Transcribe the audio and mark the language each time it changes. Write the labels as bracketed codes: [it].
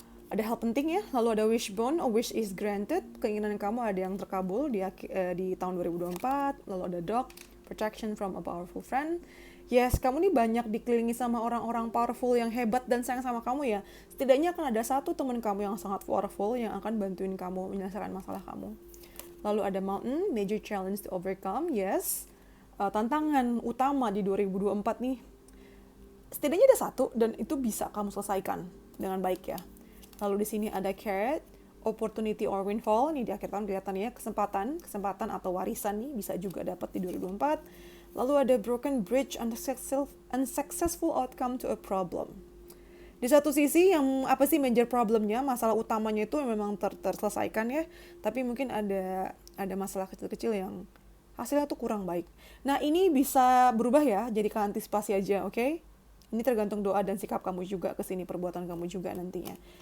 [id] Ada hal penting ya, lalu ada wishbone, [en] a wish is granted, [id] keinginan kamu ada yang terkabul di tahun 2024, lalu ada dog, [en] protection from a powerful friend. [id] Yes, kamu nih banyak dikelilingi sama orang-orang powerful yang hebat dan sayang sama kamu ya. Setidaknya akan ada satu teman kamu yang sangat powerful yang akan bantuin kamu menyelesaikan masalah kamu. Lalu ada [en] mountain, major challenge to overcome, yes. [id] Tantangan utama di 2024 nih, setidaknya ada satu dan itu bisa kamu selesaikan dengan baik ya. Lalu di sini ada carrot, opportunity or windfall, nih di akhir tahun kelihatan ya, kesempatan atau warisan nih bisa juga dapat di 2024. Lalu ada [en] broken bridge, unsuccessful outcome to a problem. [id] Di satu sisi yang major problemnya, masalah utamanya itu memang terselesaikan ya, tapi mungkin ada masalah kecil-kecil yang hasilnya tuh kurang baik. Nah ini bisa berubah ya, jadi antisipasi aja, oke? Ini tergantung doa dan sikap kamu juga ke sini, perbuatan kamu juga nantinya.